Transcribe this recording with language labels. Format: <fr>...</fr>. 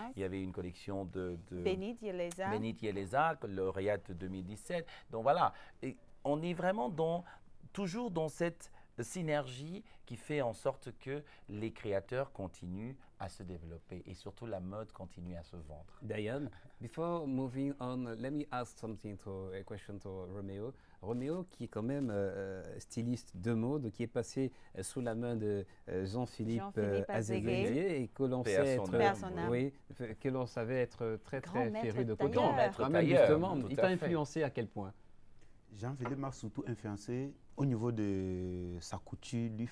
<fr>Il y avait une collection de Benit Yeleza, lauréate 2017. Donc voilà, et on est vraiment toujours dans cette synergie qui fait en sorte que les créateurs continuent à se développer et surtout la mode continue à se vendre.</fr> <en>Diane, before moving on, let me ask a question to Romeo.</en> <fr>Romeo, qui est quand même styliste de mode, qui est passé sous la main de Jean-Philippe Azéguier et que l'on sait que l'on savait être très féru de coton. Justement, il t'a influencé à quel point? Jean-Philippe m'a surtout influencé au niveau de sa couture.</fr>